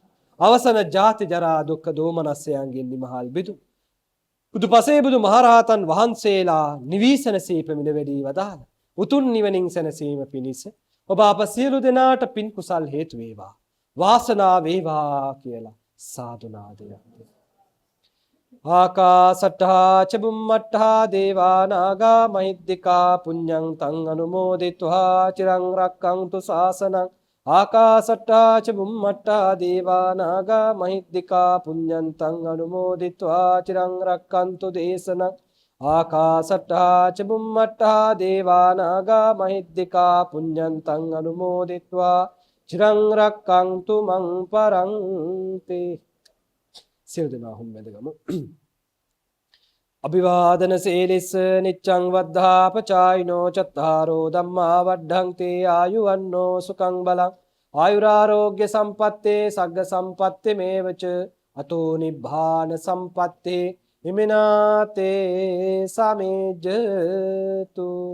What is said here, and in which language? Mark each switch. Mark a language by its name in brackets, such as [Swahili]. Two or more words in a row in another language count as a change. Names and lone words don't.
[Sinhala] අවසන ජාති ජරා දුක්ඛ දෝමනස්යන්ගෙන් නිමහල් බිදු බුදුපසේ බුදු මහරහතන් වහන්සේලා නිවිසනසී පැමිණ වැඩී වදාළ උතුම් නිවනින් සැනසීම පිණිස ඔබ අප සියලු දෙනාට පින් කුසල් හේතු වේවා. වාසනාව වේවා කියලා සාදු නාදයක්. [Pali] ආකාසට්ඨා චබුම්මට්ඨා දේවා නාග මහිද්దికා පුඤ්ඤං තං අනුමෝදිත्वा චිරං රක්ඛන්තු ශාසනං. ආකාසට්ඨා චබුම්මට්ඨා දේවා නාග මහිද්దికා පුඤ්ඤං තං අනුමෝදිත्वा චිරං රක්ඛන්තු දේශනං. ආකාසට්ඨා චබුම්මට්ඨා දේවා නාග මහිද්దికා පුඤ්ඤං තං අනුමෝදිත्वा චිරං රක්ඛන්තු මං පරන්ති. [Sinhala] සියලු දෙනා හුම්බැඳගමු. [Pali] අභිවාදන සීලිස්ස නිච්ඡං වද්ධාපචායිනෝ චත්තාරෝ ධම්මා වඩ්ඩන්ති ආයුවන්නෝ සුඛං බලං ආයුරාෝග්‍ය සම්පත්තේ සග්ග සම්පත්තේ මේවච අතෝ නිබ්බාන සම්පත්තේ හිමිනාතේ සමේජතු.